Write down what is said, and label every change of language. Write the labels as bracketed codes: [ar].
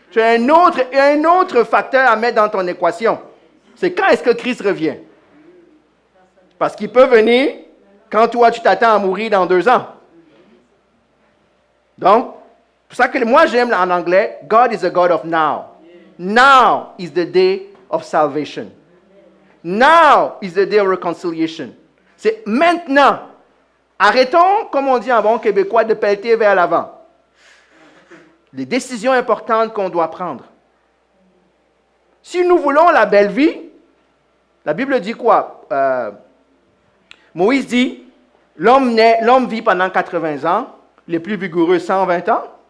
[fr] Tu as un autre facteur à mettre dans ton équation. C'est quand est-ce que Christ revient? Parce qu'il peut venir quand toi, tu t'attends à mourir dans 2 ans. Donc, c'est pour ça que moi, j'aime en anglais, [en] God is a God of now. Now is the day of salvation. Now is the day of reconciliation. [fr] C'est maintenant. Arrêtons, comme on dit en bon québécois, de pelleter vers l'avant. Les décisions importantes qu'on doit prendre. Si nous voulons la belle vie, la Bible dit quoi? Moïse dit, l'homme vit pendant 80 ans, les plus vigoureux 120 ans.